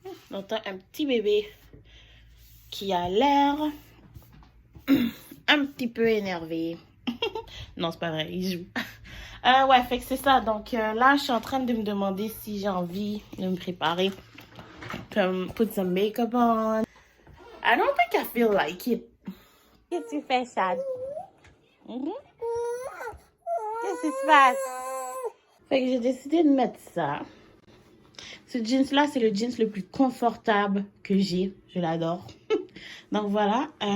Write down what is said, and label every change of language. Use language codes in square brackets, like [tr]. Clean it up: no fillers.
[fr] On entend un petit bébé qui a l'air un petit peu énervé. Non, c'est pas vrai, il joue. Ouais, fait que c'est ça. Donc là, je suis en train de me demander si j'ai envie de me préparer. [en] Comme put some makeup on. I don't think I feel like it. [fr] Qu'est-ce que tu fais, Chad? Qu'est-ce qui se passe? Fait que j'ai décidé de mettre ça. Ce jeans-là, c'est le jeans le plus confortable que j'ai. Je l'adore. Donc voilà.